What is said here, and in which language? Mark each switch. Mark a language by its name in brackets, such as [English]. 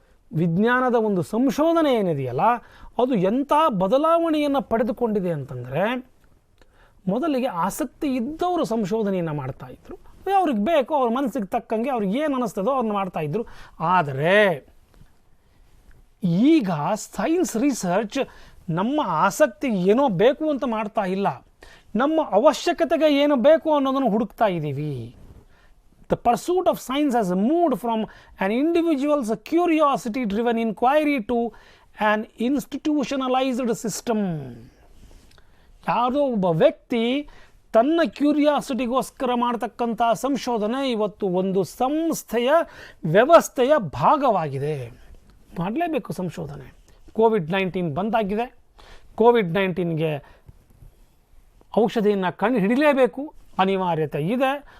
[Kannada] ವಿಜ್ಞಾನದ ಒಂದು ಸಂಶೋಧನೆ ಏನಿದೆಯಲ್ಲ ಅದು ಎಂಥ ಬದಲಾವಣೆಯನ್ನು ಪಡೆದುಕೊಂಡಿದೆ ಅಂತಂದರೆ, ಮೊದಲಿಗೆ ಆಸಕ್ತಿ ಇದ್ದವರು ಸಂಶೋಧನೆಯನ್ನು ಮಾಡ್ತಾಯಿದ್ರು, ಅವ್ರಿಗೆ ಬೇಕು ಅವ್ರ ಮನಸ್ಸಿಗೆ ತಕ್ಕಂಗೆ ಅವ್ರಿಗೆ ಏನು ಅನ್ನಿಸ್ತದೋ ಅವ್ರನ್ನ ಮಾಡ್ತಾಯಿದ್ರು. ಆದರೆ ಈಗ ಸೈನ್ಸ್ ರಿಸರ್ಚ್ ನಮ್ಮ ಆಸಕ್ತಿ ಏನೋ ಬೇಕು ಅಂತ ಮಾಡ್ತಾ ಇಲ್ಲ, ನಮ್ಮ ಅವಶ್ಯಕತೆಗೆ ಏನು ಬೇಕು ಅನ್ನೋದನ್ನು ಹುಡುಕ್ತಾ ಇದ್ದೀವಿ. [English] The pursuit of science has moved from an individual's curiosity-driven inquiry to an institutionalized system. [Kannada] ಯಾವುದೋ ಒಬ್ಬ ವ್ಯಕ್ತಿ ತನ್ನ ಕ್ಯೂರಿಯಾಸಿಟಿಗೋಸ್ಕರ ಮಾಡ್ತಕ್ಕಂಥ ಸಂಶೋಧನೆ ಇವತ್ತು ಒಂದು ಸಂಸ್ಥೆಯ ವ್ಯವಸ್ಥೆಯ ಭಾಗವಾಗಿದೆ. ಮಾಡಲೇಬೇಕು ಸಂಶೋಧನೆ. ಕೋವಿಡ್-19 ಬಂದಾಗಿದೆ. ಕೋವಿಡ್-19ಗೆ ಔಷಧಿಯನ್ನು ಕಂಡು ಹಿಡಿಲೇಬೇಕು, ಅನಿವಾರ್ಯತೆ ಇದೆ.